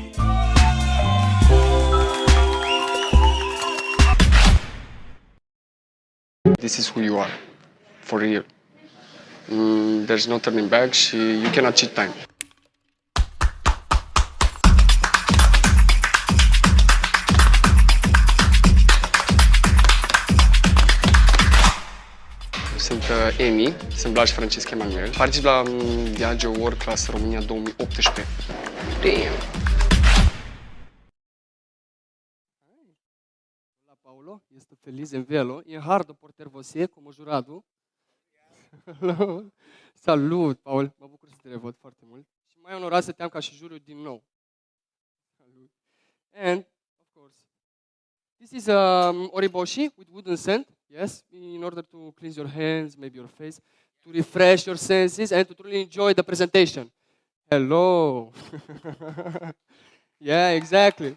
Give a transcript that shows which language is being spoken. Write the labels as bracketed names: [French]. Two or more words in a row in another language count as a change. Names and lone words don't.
[English] This is who you are, for real. There's no turning back. You cannot cheat time. [Romanian] Sunt Emi, sunt Blaj Francesc Emanuel. Particip la Diageo World Class România 2018. Damn! [Portuguese] Olá, Paulo. Estou feliz em vê-lo. E hardo por ter você como jurado. [Romanian] Salut, Paul. Mă bucur să te revăd foarte mult. Și mai onorat să te am ca și juriu din nou. Salut. [English] And, of course, this is oriboshi with wooden sand. Yes, in order to cleanse your hands, maybe your face, to refresh your senses, and to truly enjoy the presentation. Hello. Yeah, exactly.